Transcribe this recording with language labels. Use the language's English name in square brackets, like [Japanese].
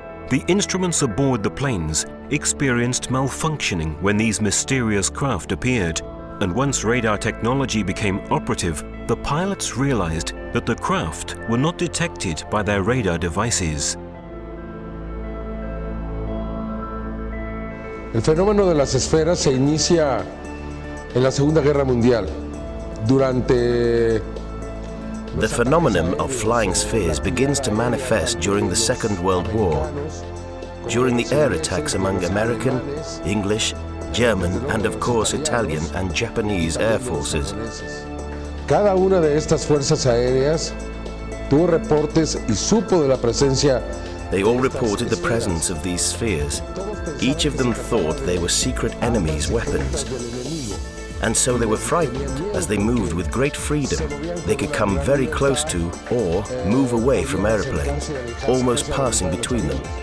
[English] The instruments aboard the planes experienced malfunctioning when these mysterious craft appeared, and once radar technology became operative, the pilots realized that the craft were not detected by their radar devices. [Spanish] El fenómeno de las esferas se inicia en la Segunda Guerra Mundial. [English] The phenomenon of flying spheres begins to manifest during the Second World War, during the air attacks among American, English, German, and of course Italian and Japanese air forces. [Spanish] Cada una de estas fuerzas aéreas tuvo reportes y supo de la presencia. [English] They all reported the presence of these spheres. Each of them thought they were secret enemies' weapons. And so they were frightened as they moved with great freedom. They could come very close to or move away from aeroplanes, almost passing between them.